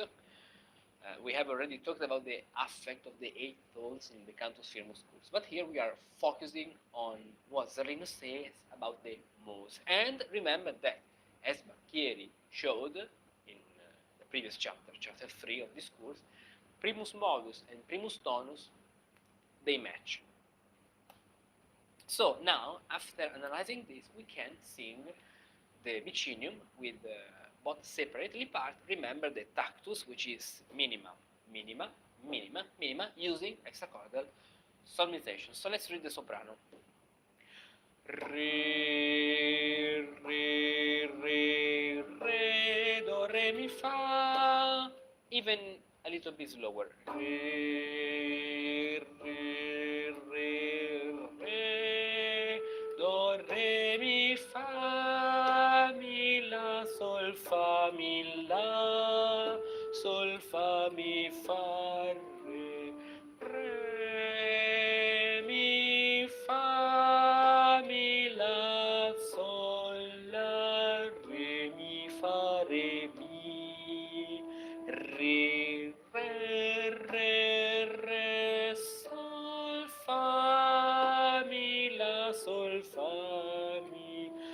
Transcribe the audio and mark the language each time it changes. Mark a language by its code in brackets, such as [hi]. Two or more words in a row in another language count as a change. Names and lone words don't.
[en] We have already talked about the affect of the 8 tones in the [la] Cantus Firmus [en] course, but here we are focusing on what Zarlino says about the modes. And remember that, as Bacchieri showed in the previous chapter, chapter 3 of this course, [la] primus modus and primus tonus, [en] they match. So now, after analyzing this, we can sing the Vicinium with both separately part. Remember the tactus, which is [la] minima, minima, minima, minima, [en] using hexachordal solmization. So let's read the soprano. Re, re, re, re, do, re, mi, fa. Even a little bit slower. Re, re, re, re, do, re, mi, fa, mi, la, sol, fa, mi, la, sol, fa, mi, fa, re, re, mi, fa, mi, la, sol, la, re, mi, fa, re, mi, re, re, re, re, sol, fa, mi, la, sol, fa, mi,